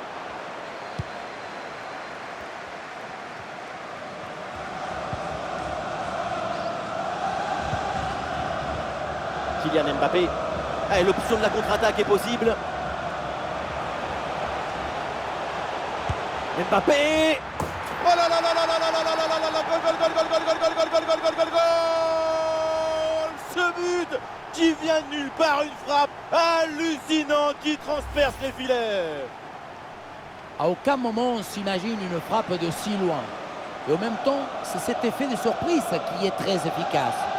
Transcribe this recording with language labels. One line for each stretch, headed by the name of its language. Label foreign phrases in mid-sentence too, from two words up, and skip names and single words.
French: Kylian Mbappé. Allez, l'option de la contre-attaque est possible. Mbappé. Oh là là là là là là là là là là là là,
Spanish: gol, gol, gol, gol, gol, gol, gol, gol, gol, gol, gol, gol.
French: Ce but qui vient de nulle part, une frappe hallucinante qui transperce les filets. À aucun moment on s'imagine une frappe de si loin. Et en même temps, c'est cet effet de surprise qui est très efficace.